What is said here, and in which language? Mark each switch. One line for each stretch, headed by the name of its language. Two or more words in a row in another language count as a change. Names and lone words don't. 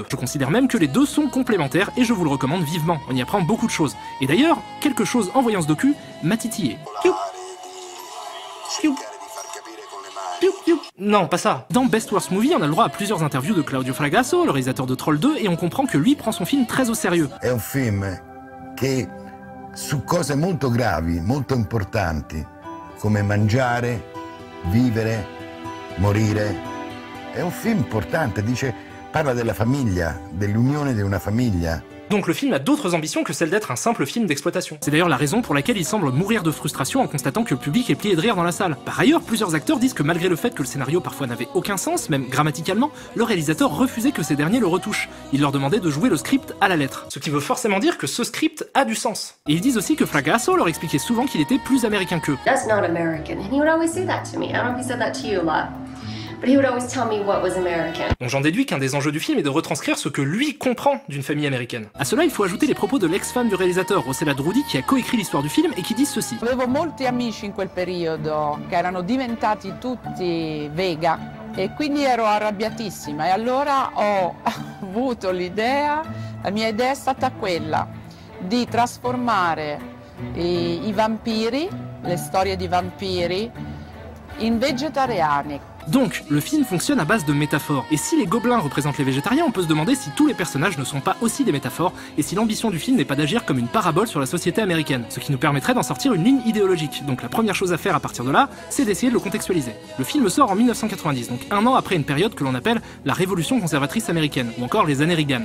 French: Je considère même que les deux sont complémentaires et je vous le recommande vivement, on y apprend beaucoup de choses. Et d'ailleurs, quelque chose en voyant ce docu m'a titillé. Non, pas ça. Dans Best Worst Movie, on a le droit à plusieurs interviews de Claudio Fragasso, le réalisateur de Troll 2, et on comprend que lui prend son film très au sérieux.
Italian: È un film che su cose molto gravi, molto importanti, come mangiare, vivere, morire. È un film importante, parla della famiglia, dell'unione di una famiglia.
French: Donc le film a d'autres ambitions que celle d'être un simple film d'exploitation. C'est d'ailleurs la raison pour laquelle il semble mourir de frustration en constatant que le public est plié de rire dans la salle. Par ailleurs, plusieurs acteurs disent que malgré le fait que le scénario parfois n'avait aucun sens, même grammaticalement, le réalisateur refusait que ces derniers le retouchent. Il leur demandait de jouer le script à la lettre. Ce qui veut forcément dire que ce script a du sens. Et ils disent aussi que Fragasso leur expliquait souvent qu'il était plus américain qu'eux.
English: That's not American, and he would always say that to me. I don't know if he said that to you a lot. But he would always tell me what was American.
French: Donc j'en déduis qu'un des enjeux du film est de retranscrire ce que lui comprend d'une famille américaine. À cela, il faut ajouter les propos de l'ex-femme du réalisateur, Rossella Drudi, qui a coécrit l'histoire du film et qui disent ceci.
Italian: Avevo molti amici in quel periodo che erano diventati tutti vega e quindi ero arrabbiatissima e allora ho avuto l'idea, la mia idea è stata quella di trasformare i vampiri, le storie di vampiri, in vegetariani.
French: Donc, le film fonctionne à base de métaphores. Et si les gobelins représentent les végétariens, on peut se demander si tous les personnages ne sont pas aussi des métaphores, et si l'ambition du film n'est pas d'agir comme une parabole sur la société américaine, ce qui nous permettrait d'en sortir une ligne idéologique. Donc la première chose à faire à partir de là, c'est d'essayer de le contextualiser. Le film sort en 1990, donc un an après une période que l'on appelle la révolution conservatrice américaine, ou encore les années Reagan.